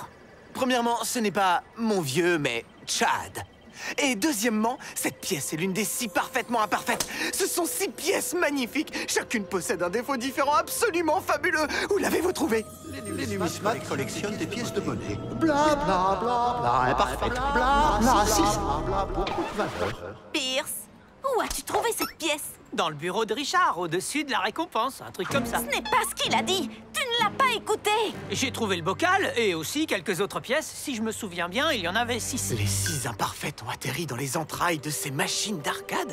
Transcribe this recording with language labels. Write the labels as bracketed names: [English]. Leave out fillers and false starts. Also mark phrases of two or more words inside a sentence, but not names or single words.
[French] Premièrement, ce n'est pas mon vieux, mais Chad. Et deuxièmement, cette pièce est l'une des 6 parfaitement imparfaites. Ce sont 6 pièces magnifiques. Chacune possède un défaut différent absolument fabuleux. Où l'avez-vous trouvé? Les numismates collectionnent des pièces de monnaie. Bla bla bla bla, imparfait. Bla bla, si, bla, beaucoup de valeur. Pierce, où as-tu trouvé cette pièce? Dans le bureau de Richard, au-dessus de la récompense, un truc comme ça. Ce n'est pas ce qu'il a dit. Tu ne l'as pas écouté. J'ai trouvé le bocal et aussi quelques autres pièces. Si je me souviens bien, il y en avait 6. Les 6 imparfaites ont atterri dans les entrailles de ces machines d'arcade.